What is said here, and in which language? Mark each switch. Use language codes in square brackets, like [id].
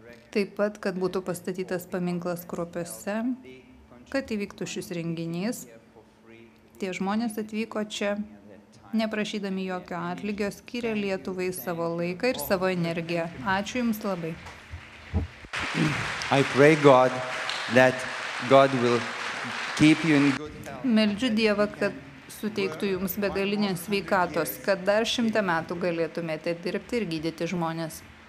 [lt] Taip pat, kad būtų pastatytas paminklas Kruopiuose, kad įvyktų šis renginys. Tie žmonės atvyko čia, neprašydami jokio atlygio, skyrė Lietuvai savo laiką ir savo energiją. Ačiū Jums labai. [en] I pray God that God will keep you in good health. [lt] Meldžiu Dievą, kad suteiktų Jums begalinės sveikatos, kad dar 100 metų galėtumėte dirbti ir gydyti žmones.